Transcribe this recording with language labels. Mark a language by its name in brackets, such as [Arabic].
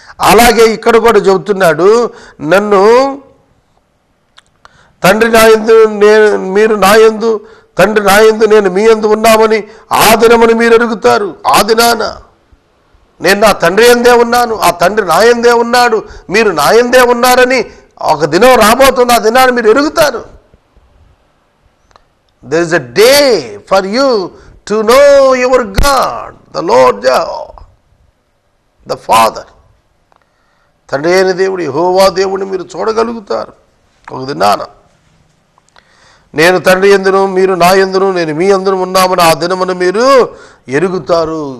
[Telugu] అలాగే ఇక్కడ కూడా చెబుతున్నాడు, నన్ను తండ్రి నా యందు, మీరు నా యందు, తండ్రి నా యందు, నేను మీ యందు ఉన్నామని ఆ దినమును మీరు ఎరుగుతారు. ఆ దినాన నేను నా తండ్రి యందే ఉన్నాను, ఆ తండ్రి నా యందే ఉన్నాడు, మీరు నా యందే ఉన్నారని ఒక దినం రాబోతుంది. ఆ దినాన్ని మీరు ఎరుగుతారు. [English] there is a day for you to know your God, the Lord Jehovah, the Father. [Telugu] తండ్రి అయిన దేవుడు యెహోవా దేవుడిని మీరు చూడగలుగుతారు ఒక దినాన. నేను తండ్రి యందును, మీరు నా యందును, నేను మీ యందును ఉన్నామని ఆ దినమున మీరు ఎరుగుతారు.